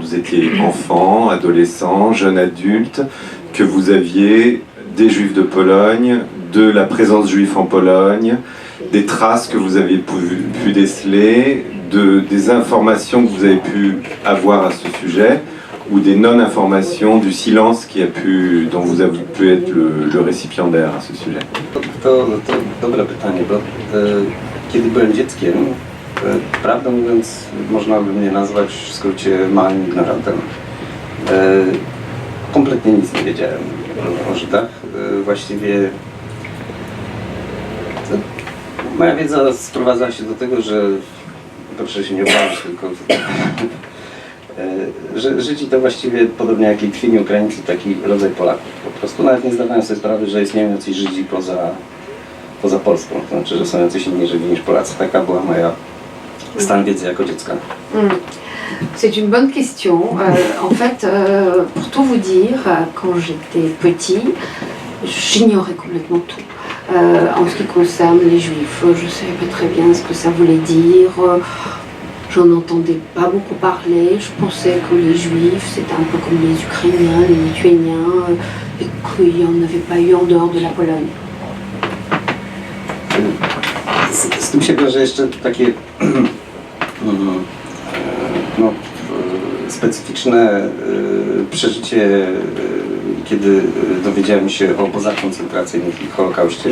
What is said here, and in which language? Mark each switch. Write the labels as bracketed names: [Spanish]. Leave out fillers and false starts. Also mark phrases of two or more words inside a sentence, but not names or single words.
[French] vous étiez enfant, adolescent, jeune adulte, que vous aviez des Juifs de Pologne, de la présence juive en Pologne, des traces que vous avez pu déceler, des informations que vous avez pu avoir à ce sujet, ou des non-informations, du silence dont vous avez pu être le récipiendaire à ce sujet? [Polish] To dobre pytanie, bo kiedy byłem dzieckiem, prawdę mówiąc, można by mnie nazwać w skrócie małym ignorantem. Kompletnie nic nie wiedziałem o Żydach. Właściwie moja wiedza sprowadza się do tego, że proszę się nie obawiać, tylko że Żydzi to właściwie podobnie jak Litwini, Ukraińcy, taki rodzaj Polaków. Po prostu nawet nie zdawałem sobie sprawy, że istnieją jacyś Żydzi poza Polską, to znaczy, że są jacyś inni Żydzi niż Polacy. Taka była moja stan wiedzy jako dziecka. [French] C'est une bonne question. En fait, pour tout vous dire, quand j'étais petit, j'ignorais complètement tout. En ce qui concerne les Juifs, je ne savais pas très bien ce que ça voulait dire. J'en entendais pas beaucoup parler. Je pensais que les Juifs, c'était un peu comme les Ukrainiens, les Lituaniens, et qu'il n'y en avait pas eu en dehors de la Pologne. [Polish] Z tym się wiąże jeszcze takie no, specyficzne przeżycie, kiedy dowiedziałem się o obozach koncentracyjnych i Holokauście.